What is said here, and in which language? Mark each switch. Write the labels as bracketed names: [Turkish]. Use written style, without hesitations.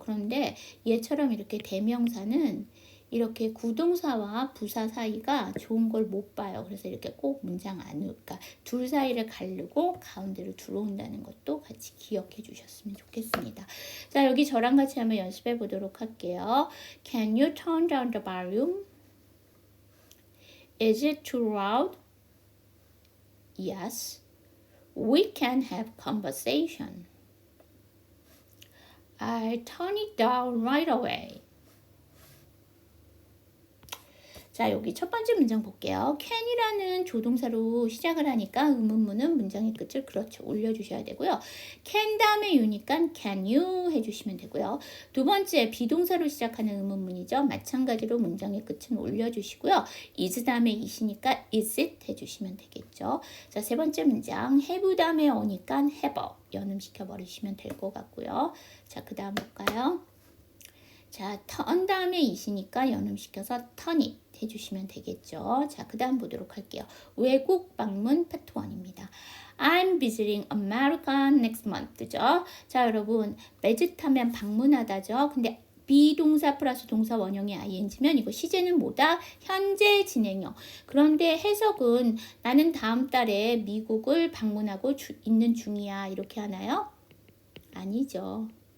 [Korean] 그런데 얘처럼 이렇게 대명사는 이렇게 구동사와 부사 사이가 좋은 걸 못 봐요. 그래서 이렇게 꼭 문장 안으로, 그러니까 둘 사이를 가르고 가운데로 들어온다는 것도 같이 기억해 주셨으면 좋겠습니다. 자, 여기 저랑 같이 한번 연습해 보도록 할게요. [English] Can you turn down the volume? Is it too loud? Yes. We can have conversation. I'll turn it down right away. [Korean] 자, 여기 첫 번째 문장 볼게요. can이라는 조동사로 시작을 하니까 의문문은 문장의 끝을 그렇죠. 올려주셔야 되고요. can 다음에 you니까 [English] can you [Korean] 해주시면 되고요. 두 번째 비동사로 시작하는 의문문이죠. 마찬가지로 문장의 끝은 올려주시고요. is 다음에 it이니까 [English] is it [Korean] 해주시면 되겠죠. 자, 세 번째 문장 have 다음에 어니까 have 연음시켜 버리시면 될 것 같고요. 자, 그 다음 볼까요? 자, turn 다음에 it이니까 연음시켜서 [English] turn it [Korean] 해주시면 되겠죠. 자, 그 다음 보도록 할게요. 외국 방문 파트 1입니다. [English] I'm visiting America next month죠. [Korean] 자, 여러분 visit 하면 방문하다죠. 근데 비동사 플러스 동사 원형이 ing면 이거 시제는 뭐다? 현재 진행형. 그런데 해석은 나는 다음 달에 미국을 방문하고 있는 중이야. 이렇게 하나요? 아니죠.